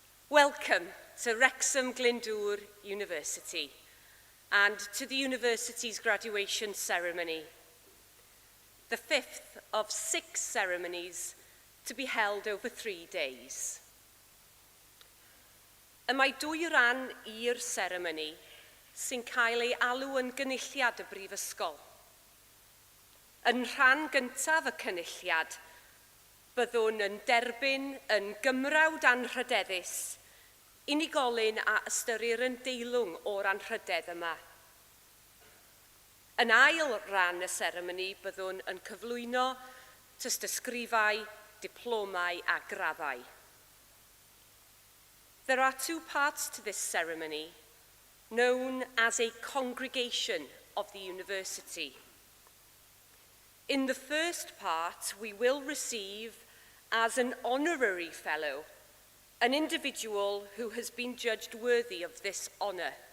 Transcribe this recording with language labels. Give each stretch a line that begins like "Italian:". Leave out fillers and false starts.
English: Welcome to Wrexham Glyndwr University and to the university's graduation ceremony, the 5th of 6 ceremonies to be held over 3 days.
Welsh: Y mae 2 ran i'r seremoni sy'n cael ei alw yn gynulliad y Brifysgol. Yn rhan gyntaf y cynulliad, byddwn yn derbyn yn gymrawd anrhydeddus unigolyn a ystyrir yn deilwng o'r anrhydedd yma. Yn ail ran y seremoni byddwn yn cyflwyno tystysgrifau, diplomau a graddau.
English: There are 2 parts to this ceremony, known as a congregation of the university. In the first part, we will receive, as an honorary fellow, an individual who has been judged worthy of this honour.